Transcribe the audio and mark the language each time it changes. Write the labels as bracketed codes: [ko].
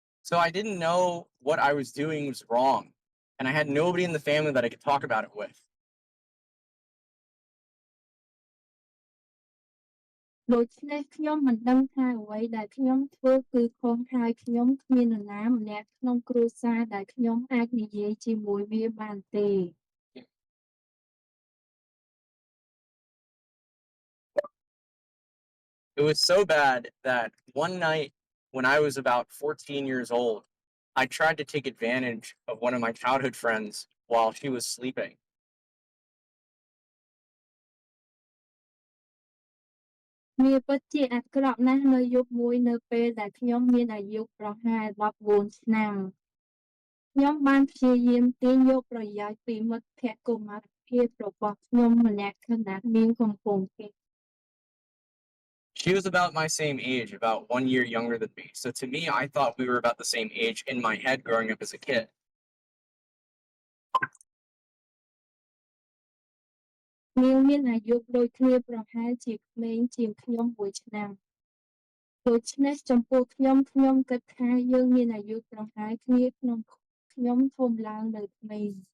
[en] So I didn't know what I was doing was wrong, and I had nobody in the family that I could talk about it with. [km] ដូច្នេះខ្ញុំមិនដឹងថាអ្វីដែលខ្ញុំធ្វើគឺខុសហើយខ្ញុំគ្មាននរណាម្នាក់ក្នុងគ្រួសារដែលខ្ញុំអាចនិយាយជាមួយវាបានទេ [en] It was so bad that one night when I was about 14 years old, I tried to take advantage of one of my childhood friends while she was sleeping. [km] វាពិតជាអាក្រក់ណាស់នៅយប់មួយនៅពេលដែលខ្ញុំមានអាយុប្រហែល14ឆ្នាំ ខ្ញុំបានព្យាយាមទាញយកប្រយោជន៍ពីមិត្តភក្តិកុមារភាពរបស់ខ្ញុំម្នាក់ខណៈនាងកំពុងគេង [en] She was about my same age, about 1 year younger than me. So to me, I thought we were about the same age in my head growing up as a kid. [km] នាងមានអាយុដូចគ្នាប្រហែលជាក្មេងជាងខ្ញុំមួយឆ្នាំ ដូច្នេះចំពោះខ្ញុំគិតថាយើងមានអាយុប្រហែលគ្នាក្នុងខ្ញុំធំឡើងនៅក្មេង